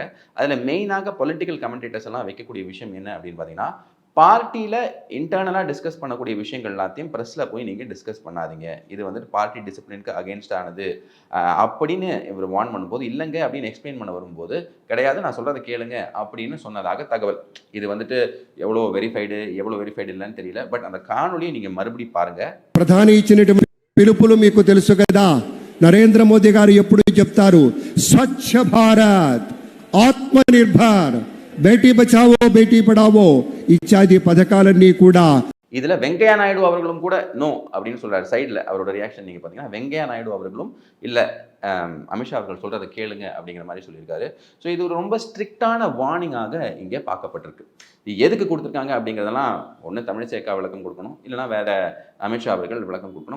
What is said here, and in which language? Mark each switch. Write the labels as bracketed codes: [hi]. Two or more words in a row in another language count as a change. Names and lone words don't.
[ta] அதில் மெயினாக [en] political commentators [ta] எல்லாம் வைக்கக்கூடிய விஷயம் என்ன அப்படின்னு பார்த்தீங்கன்னா, பார்ட்டியில் இன்டர்னலாக டிஸ்கஸ் பண்ணக்கூடிய விஷயங்கள் எல்லாத்தையும் ப்ரெஸ்ஸில் போய் நீங்கள் டிஸ்கஸ் பண்ணாதீங்க, இது வந்துட்டு பார்ட்டி டிசிப்ளினுக்கு அகெயின்ஸ்டானது அப்படின்னு இவர் வார்ன் பண்ணும்போது, இல்லைங்க அப்படின்னு எக்ஸ்பிளைன் பண்ண வரும்போது, கிடையாது நான் சொல்கிறத கேளுங்க அப்படின்னு சொன்னதாக தகவல். இது வந்துட்டு எவ்வளோ வெரிஃபைடு இல்லைன்னு தெரியல. பட் அந்த காணொலியை நீங்கள் மறுபடியும் பாருங்கள். [te] ప్రధాని ఇచ్చినటువంటి పిలుపులు మీకు తెలుసు కదా. నరేంద్ర మోదీ గారు ఎప్పుడు చెప్తారు, స్వచ్ఛ భారత్, ఆత్మ నిర్భర్, [hi] बेटी बचाओ बेटी पढ़ाओ [te] ఇత్యాది పథకాలన్నీ కూడా. [ta] இதுல வெங்கையா நாயுடு அவர்களும் கூட நோ அப்படின்னு சொல்றாரு. சைடில் அவரோட ரியாக்ஷன் நீங்க பார்த்தீங்கன்னா, வெங்கையா நாயுடு அவர்களும் இல்லை அமித்ஷா அவர்கள் சொல்றதை கேளுங்க அப்படிங்கிற மாதிரி சொல்லியிருக்காரு. ஸோ இது ஒரு ரொம்ப ஸ்ட்ரிக்டான வார்னிங்காக இங்கே பார்க்கப்பட்டிருக்கு. இது எதுக்கு கொடுத்துருக்காங்க அப்படிங்கிறதெல்லாம் ஒன்று தமிழிசை அக்கா விளக்கம் கொடுக்கணும், இல்லைனா வேற அமித்ஷா அவர்கள் விளக்கம் கொடுக்கணும்.